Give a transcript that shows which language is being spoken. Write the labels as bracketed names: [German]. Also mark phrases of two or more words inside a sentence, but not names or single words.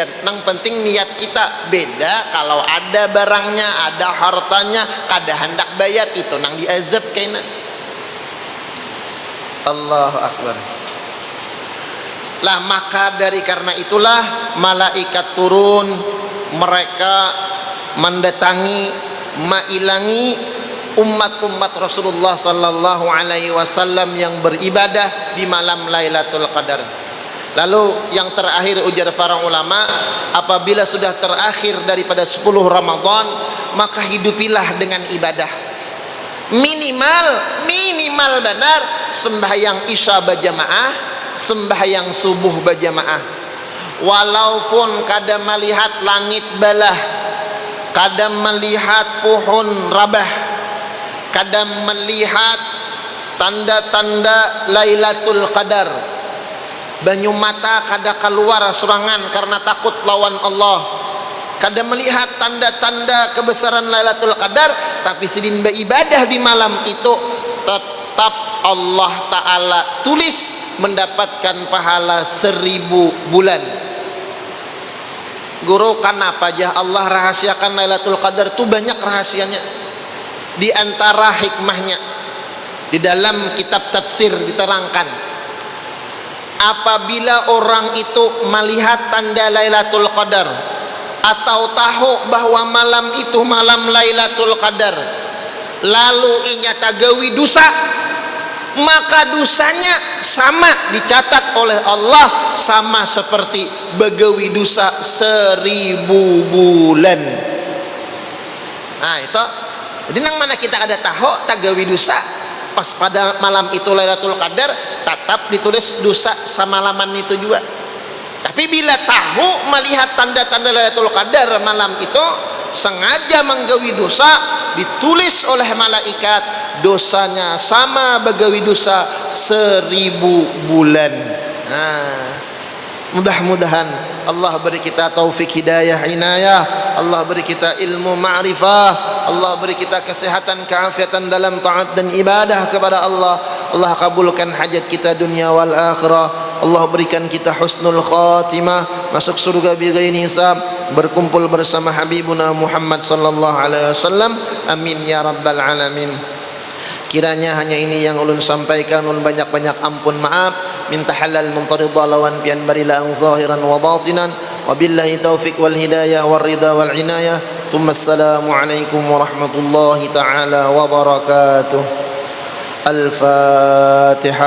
[Banjar] Nang penting niat kita beda. Kalau ada barangnya, ada hartanya, kada hendak bayar, itu nang diazab kaina. [Arabic] الله أكبر. [Indonesian] Lah maka dari karena itulah malaikat turun, mereka mendatangi, mailangi umat-umat Rasulullah [Arabic] صلى الله عليه وسلم [Indonesian] yang beribadah di malam Lailatul Qadar. Lalu yang terakhir ujar para ulama, apabila sudah terakhir daripada 10 Ramadan, maka hidupilah dengan ibadah. Minimal benar sembahyang isya berjamaah, sembahyang subuh berjamaah. [Banjar] Walaupun kada melihat langit balah, kada melihat pohon rabah, kada melihat tanda-tanda Lailatul Qadar, banyu mata kada keluar serangan karena takut lawan Allah, kada melihat tanda-tanda kebesaran Lailatul Qadar, tapi sedin beribadah di malam itu, tetap Allah Ta'ala tulis mendapatkan pahala 1000 bulan. Guru, kenapa aja Allah rahasiakan Lailatul Qadar? [Indonesian] Itu banyak rahasianya. Di antara hikmahnya, di dalam kitab tafsir diterangkan, apabila orang itu melihat tanda Lailatul Qadar atau tahu bahwa malam itu malam Lailatul Qadar, [Banjar] lalu inya tagawi dosa, maka dosanya sama dicatat oleh Allah sama seperti begawi dosa 1000 bulan. Nah itu. Jadi nang mana kita ada tahu tagawi dosa, pas pada malam itu Lailatul Qadar, tetap ditulis dosa semalaman itu juga. Tapi bila tahu melihat tanda-tanda Lailatul Qadar malam itu, sengaja menggawi dosa, ditulis oleh malaikat dosanya sama begawi dosa 1000 bulan. [Indonesian] Nah, mudah-mudahan Allah beri kita taufik hidayah inayah, Allah beri kita ilmu ma'rifah, Allah beri kita kesehatan keafiatan dalam taat dan ibadah kepada Allah. Allah kabulkan hajat kita dunia wal akhirah. Allah berikan kita [Arabic] حسن الخاتمة, [Indonesian] masuk surga [Arabic] بغير حساب, [Indonesian] berkumpul bersama Habibuna Muhammad [Arabic] صلى الله عليه وسلم. آمين يا رب العالمين. [Banjar] Kiranya hanya ini yang ulun sampaikan, ulun banyak-banyak ampun maaf, minta halal muntaridha lawan pian barila ang [Arabic] ظاهرا وباطنا, وبالله التوفيق والهداية والرضا والعناية. ثم السلام عليكم ورحمة الله تعالى وبركاته. الفاتحة.